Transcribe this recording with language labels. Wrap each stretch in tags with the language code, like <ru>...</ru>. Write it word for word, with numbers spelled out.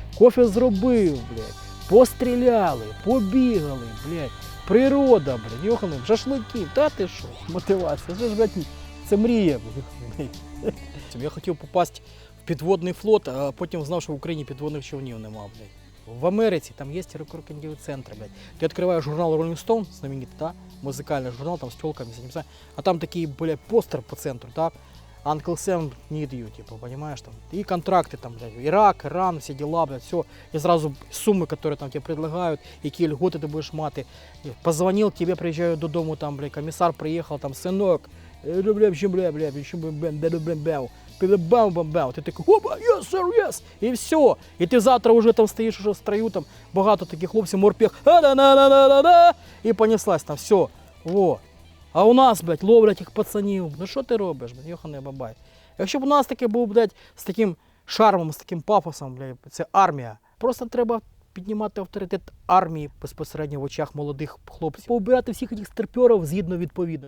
<uk>Кофе зробив, блядь, постріляли, побігали, блядь, природа, блядь, йохану, шашлики, та ти що, мотивація, це ж, блядь, це мрія, блядь. Я хотів попасти в підводний флот, а потім знав, що в Україні підводних човнів нема, блядь. В Америці там є рекрутингові центри, блядь.</uk> <ru>Ты открываешь журнал Rolling Stone, знаменитый, да, музыкальный журнал, там с тёлками, с этим, а там такие, блядь, постер по центру, да,</ru> <en>Uncle Sam need you,</en> <ru>типа, понимаешь, там, и контракты там, блядь, Ирак, Иран, все дела, блядь, все, и сразу суммы, которые там тебе предлагают, какие льготы ты будешь маты, позвонил, тебе приезжают до дому, там, блядь, комиссар приехал, там, сынок, блядь, блядь, блядь, еще, блядь, блядь, блядь, блядь, бам-бам-бам,</ru> <uk>ти такий, опа,</uk> <en>yes, sir, yes,</en> <uk>і все. І ти завтра вже там стоїш уже в строю, там багато таких хлопців, морпех, а-да-да-да-да-да, і понеслась там, все, во. А у нас, блядь, ловлять їх пацанів, ну що ти робиш, блядь, йоханий бабай. Якщо б у нас таке був, блядь, з таким шармом, з таким пафосом, блядь, це армія, просто треба піднімати авторитет армії безпосередньо в очах молодих хлопців, поубирати всіх цих старпьорів згідно відповідно.</uk>